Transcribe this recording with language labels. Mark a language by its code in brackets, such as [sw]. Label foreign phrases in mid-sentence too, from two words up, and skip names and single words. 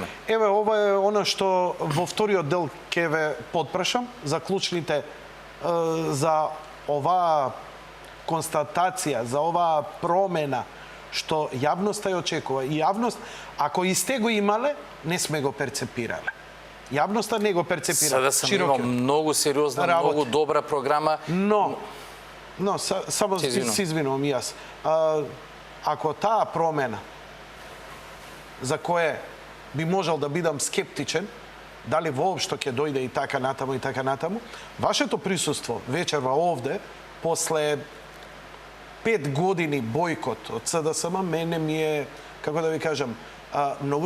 [mk] Еве, ова е она што во вториот дел ќе ве подпрашам за клучните за оваа констатација, за оваа промена што јавноста ја очекува. И јавност, ако и сте го имале, не сме го перцепирале. Јавноста не го перцепира. [sr] Sada sam imao mnogo seriozna, работа. mnogo dobra programa. [mk] Но само Се извинувам. се извинувам и јас. Ако таа промена за кое би можел да бидам скептичен, дали воопшто ќе дојде и така натаму, вашето присуство вечерва овде, после 5 години бойкот од СДСМ, мене ми е, како да ви кажам, многу